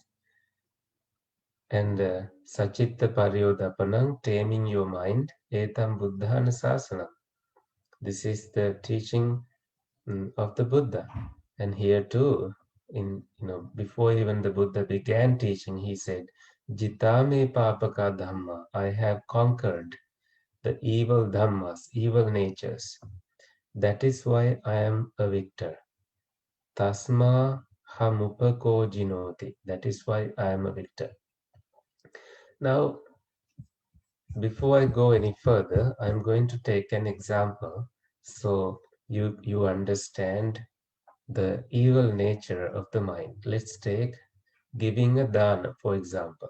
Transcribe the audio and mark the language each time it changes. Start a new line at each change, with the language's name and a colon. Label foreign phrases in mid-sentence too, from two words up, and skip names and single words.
English: And
Pali: Sachitta Paryodapanam,
English: taming your mind,
Pali: Etam Buddhana Sasana.
English: This is the teaching of the Buddha. And here too, before even the Buddha began teaching, he said,
Pali: Jitame papaka dhamma,
English: I have conquered the evil dhammas, evil natures. That is why I am a victor.
Pali: Tasma hamupako jinoti.
English: That is why I am a victor. Now, before I go any further, I'm going to take an example so you understand the evil nature of the mind. Let's take giving a dana, for example.